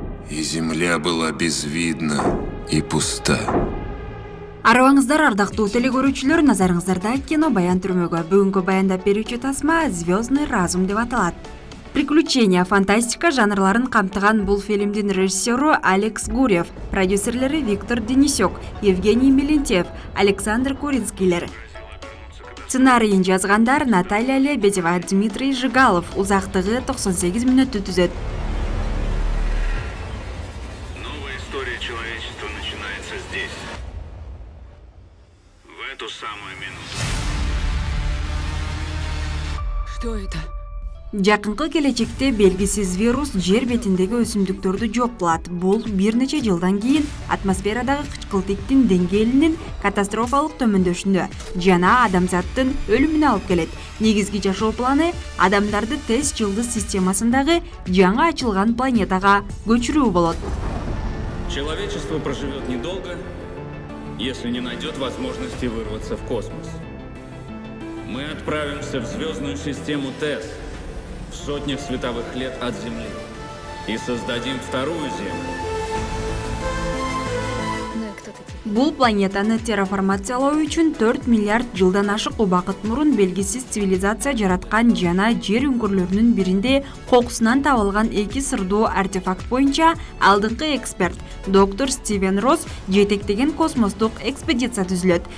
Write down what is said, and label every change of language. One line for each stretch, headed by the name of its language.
Russian: и земля была безвидна и пуста.
Kyrgyz: Арыбаңыздар, ардактуу телекөрүүчүлөр, назарыңыздарда кино баян түрмөгө. Бүгүнкү баяндап берүүчү тасма «Звездный разум» деп аталат. Приключения, фантастика жанрларын камтыган бул фильмдин режиссеру Алекс Гурьев, продюсерлери Виктор Денисюк, Евгений Мелентьев, Александр Куринскийлер. Сценарийин жазгандар Наталья Лебедева, Дмитрий Жигалов. Узактыгы 98 мүнөттү түзөт.
Russian: Новая история человечества начинается здесь. В эту самую минуту. Что это?
Kyrgyz: Жакынкы келечекте белгисиз вирус жер бетиндеги өсүмдүктөрдү жок кылат. Бул бир нече жылдан кийин атмосферадагы кычкылтыктын деңгээлинин катастрофалык төмөндөшүнө жана адамзаттын өлүмүнө алып келет. Негизги жашоо планы адамдарды тез жылдыз системасындагы жаңы ачылган планетага көчүрүү болот.
Russian: Человечество проживет недолго, если не найдет возможности вырваться в космос. Мы отправимся в звездную систему ТЭС в сотнях световых лет от Земли и создадим вторую Землю. Ну и кто такие?
Kyrgyz: Бул планетаны терраформациялоо үчүн 4 миллиард жылдан ашык убакыт мурун белгисиз цивилизация жараткан жана жер үңкүрлөрүнүн биринде кокусунан табылган эки сырдуу артефакт боюнча алдыңкы эксперт доктор Стивен Росс жетектеген космостук экспедиция түзүлөт.